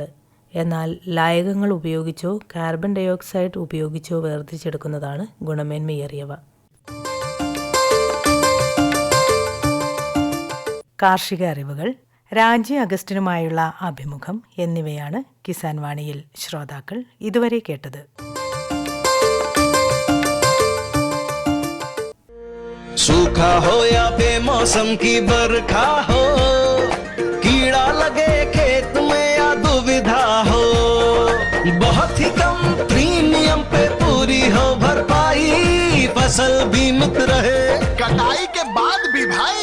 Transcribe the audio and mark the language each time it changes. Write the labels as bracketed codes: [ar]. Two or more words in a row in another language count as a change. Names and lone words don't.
[ml] എന്നാൽ ലായകങ്ങൾ ഉപയോഗിച്ചോ കാർബൺ ഡയോക്സൈഡ് ഉപയോഗിച്ചോ വേർതിരിച്ചെടുക്കുന്നതാണ് ഗുണമേന്മയേറിയവ. കാർഷിക അറിവുകൾ രാജി അഗസ്റ്റിനുമായുള്ള അഭിമുഖം എന്നിവയാണ് കിസാൻ വാണിയിൽ ശ്രോതാക്കൾ ഇതുവരെ കേട്ടത്. [hi] सूखा हो या बेमौसम की बरखा हो, कीड़ा लगे खेत में या दुविधा हो, बहुत ही कम प्रीमियम पे पूरी हो भरपाई, फसल बीमित रहे कटाई के बाद भी भाई।